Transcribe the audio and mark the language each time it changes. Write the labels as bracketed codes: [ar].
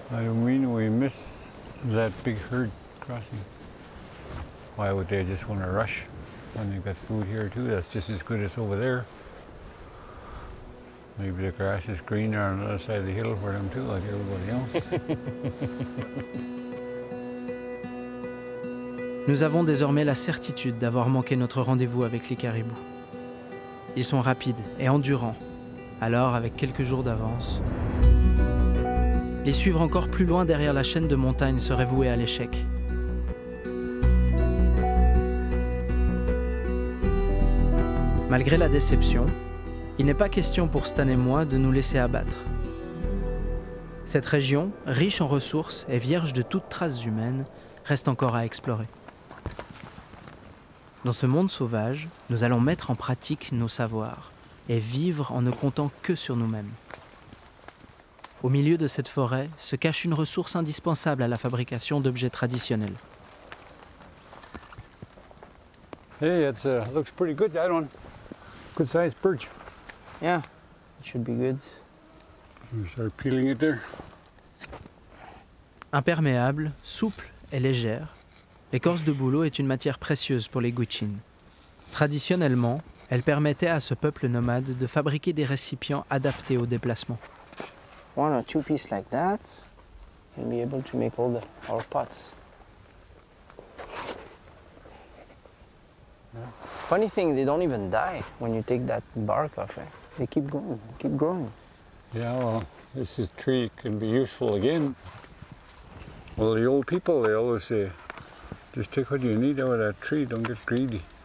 [en] I mean, we miss that big herd crossing. Why would they just want to rush when they've got food here too? That's just as good as over there. Maybe the grass is greener on the other side of the hill for them too, like everybody else. [fr] Nous avons désormais la certitude d'avoir manqué notre rendez-vous avec les caribous. Ils sont rapides et endurants, alors avec quelques jours d'avance, les suivre encore plus loin derrière la chaîne de montagnes serait voué à l'échec. Malgré la déception, il n'est pas question pour Stan et moi de nous laisser abattre. Cette région, riche en ressources et vierge de toute trace humaine, reste encore à explorer. Dans ce monde sauvage, nous allons mettre en pratique nos savoirs et vivre en ne comptant que sur nous-mêmes. Au milieu de cette forêt se cache une ressource indispensable à la fabrication d'objets traditionnels. [en] Hey, it looks pretty good, that one. Good sized birch. Yeah, it should be good. You start peeling it there. [fr] Imperméable, souple et légère, l'écorce de bouleau est une matière précieuse pour les Gwich'in. Traditionnellement, elle permettait à ce peuple nomade de fabriquer des récipients adaptés au déplacement. [en] One or two pieces like that, you'll be able to make all our pots. Yeah. Funny thing, they don't even die when you take that bark off it. They keep going, keep growing. Yeah, well, this tree can be useful again. Well, the old people, they always say, just take what you need out of that tree, don't get greedy.